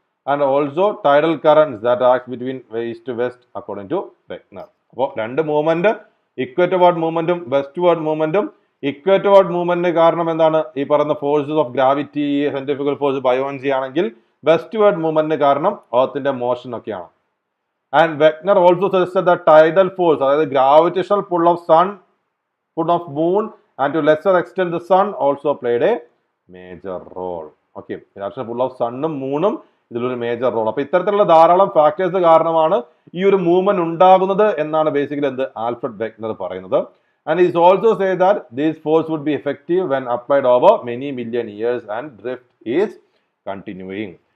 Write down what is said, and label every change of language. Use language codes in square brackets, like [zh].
[en] And also tidal currents that act between east to west according to Wegener. [ml] അപ്പോൾ 2 movement, equator word മൂവ്മെന്റും west word മൂവ്മെന്റും. Equator word മൂവ്മെന്റിന് കാരണം എന്താണ്, ഈ പറയുന്ന forces of gravity, centrifugal force, ബയോഎൻസി ആണെങ്കിൽ west word മൂവ്മെന്റിന് കാരണം എർത്തിന്റെ motion ഒക്കെയാണ്. [en] And Wegener also suggested the tidal force, അതായത് gravitational pull of sun, pull of moon and to lesser extent the sun also played a major role. [ml] Okay, gravitational pull of സണ്ണും മൂണും ഇതിലൊരു major role. അപ്പൊ ഇത്തരത്തിലുള്ള ധാരാളം factors കാരണമാണ് ഈ ഒരു movement ഉണ്ടാകുന്നത് എന്നാണ് ബേസിക്കലി എന്ത് ആൽഫ്രഡ് വെഗ്നർ പറയുന്നത്. [en] And is also say that these force would be effective when applied over many million years and drift is continuing.